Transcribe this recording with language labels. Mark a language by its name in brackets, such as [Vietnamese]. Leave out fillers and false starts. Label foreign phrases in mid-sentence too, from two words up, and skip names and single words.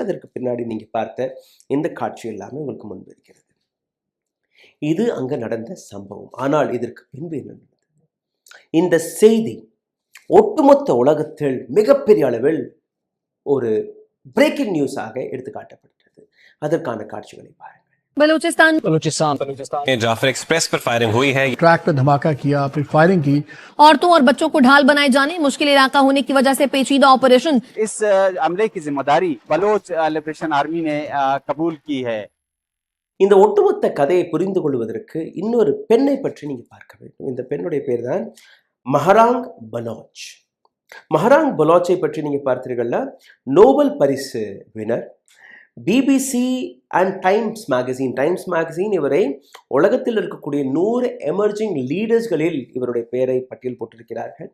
[Tamil] அதற்கு பின்னாடி நீங்கள் பார்த்த இந்த காட்சி எல்லாமே உங்களுக்கு முன்பு இருக்கிறது. இது அங்கே நடந்த சம்பவம். ஆனால் இதற்கு பின்பு என்ன நடந்தது? இந்த செய்தி ஒட்டுமொத்த உலகத்தில் மிகப்பெரிய அளவில் ஒரு [English] breaking news [Tamil] எடுத்துக்காட்டப்பட்டது. அதற்கான காட்சிகளை பாருங்கள். [Hindi] बलूचिस्तान में जाफर एक्सप्रेस पर फायरिंग हुई है। ट्रैक पर धमाका किया, फिर फायरिंग की। औरतों और बच्चों को ढाल बनाए जाने, मुश्किल इलाका होने की वजह से पेचीदा ऑपरेशन। इस हमले की जिम्मेदारी बलोच लिबरेशन आर्मी ने कबूल की है। [Tamil] இந்த ஒட்டுமொத்த கதையை புரிந்து கொள்வதற்கு இன்னொரு பெண்ணை பற்றி நீங்க பார்க்க வேண்டும். இந்த பெண்ணுடைய பேர் தான் மஹராங் பலோச். மஹராங் பலோச்சை பற்றி நீங்க பார்த்தீர்கள்னா நோபல் பரிசு வினர். பிபிசி அண்ட் டைம்ஸ் மேகசின் இவரை உலகத்தில் இருக்கக்கூடிய 100 [English] emerging leaders [Tamil] இவருடைய பெயரை பட்டியல் போட்டிருக்கிறார்கள்.